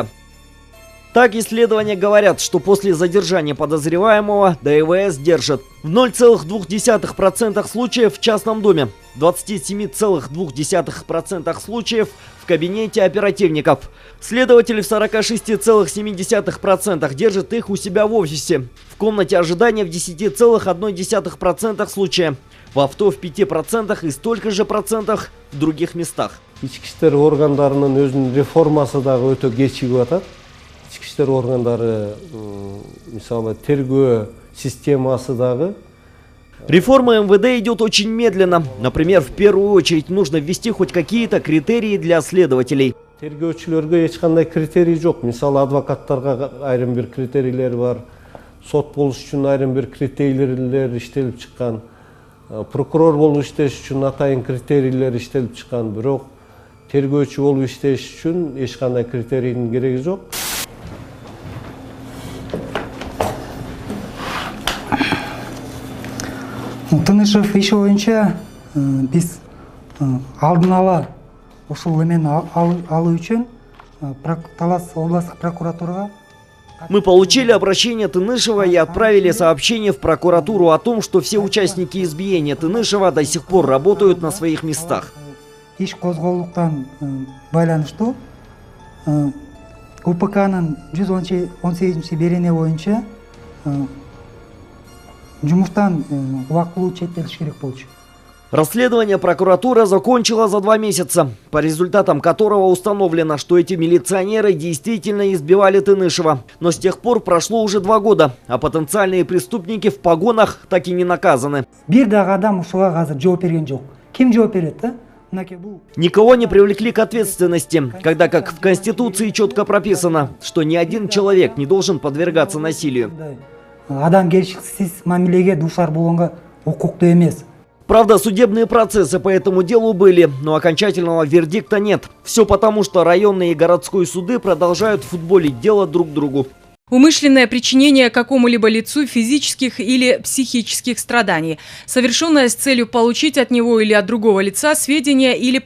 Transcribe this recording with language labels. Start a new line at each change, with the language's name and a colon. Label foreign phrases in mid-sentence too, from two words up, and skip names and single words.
Russian: Так исследования говорят, что после задержания подозреваемого ДВС держат в 0,2% случаев в частном доме, в 27,2% случаев в кабинете оперативников. Следователи в 46,7% держат их у себя в офисе, в комнате ожидания в 10,1% случая, в авто в 5% и столько же процентах в других местах.
Kyrgyz: Ички иштер органдарынын өзүнүн реформасы дагы өтө кечигип атат. Ички иштер органдары, мисалы, тергөө системасы дагы.
Russian: Реформа МВД идет очень медленно. Например, в первую очередь нужно ввести хоть какие-то критерии для следователей.
Kyrgyz: Тергөөчүлөргө эч кандай критерий жок. Мисалы, адвокаттарга айрым бир критерийлер бар. Сот болуш үчүн айрым бир критерийлер иштелип чыккан. Прокурор болуп иштеш үчүн атайын критерийлер иштелип чыккан. Бирок тергөөчү болуп иштеш үчүн эч кандай критерийдин кереги жок. Тынышев иши боюнча биз алдын ала ушул эмени алуу үчүн Талас областтык прокуратурага
Russian: Мы получили обращение Тынышева и отправили сообщение в прокуратуру о том, что все участники избиения Тынышева до сих пор работают на своих местах.
Kyrgyz: Иш козголуктан байланыштуу УПКнын 118 берене боюнча жумуштан убактылуу четтетилиш керек болчу.
Russian: Расследование прокуратура закончила за 2 месяца, по результатам которого установлено, что эти милиционеры действительно избивали Тынышева. Но с тех пор прошло уже 2 года, а потенциальные преступники в погонах так и не наказаны.
Kyrgyz: Бир дагы адам ушуга азыр жооп берген жок. Ким жооп берет, да?
Russian: Никого не привлекли к ответственности, когда как в Конституции четко прописано, что ни один человек не должен подвергаться насилию.
Kyrgyz: Адамгерчиликсиз мамилеге дуушар болгонго укуктуу эмес.
Russian: Правда, судебные процессы по этому делу были, но окончательного вердикта нет. Все потому, что районные и городской суды продолжают футболить дело друг другу. Умышленное причинение какому-либо лицу физических или психических страданий, совершенное с целью получить от него или от другого лица сведения или